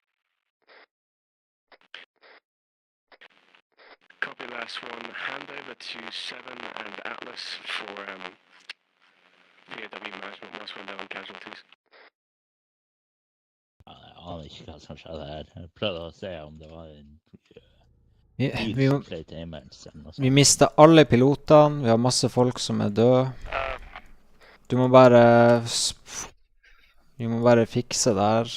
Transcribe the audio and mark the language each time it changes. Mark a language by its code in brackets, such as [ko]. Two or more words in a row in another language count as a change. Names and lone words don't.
[en] Copy last one, hand over to 7 and Atlas for POW management whilst we're down casualties. [no] Ja, ikke hva som skjedde her. Jeg prøvde å se om det var en Vi Vi mista alle pilotene, vi har masse folk som er døde. Du må bare... Vi må bare fikse det her.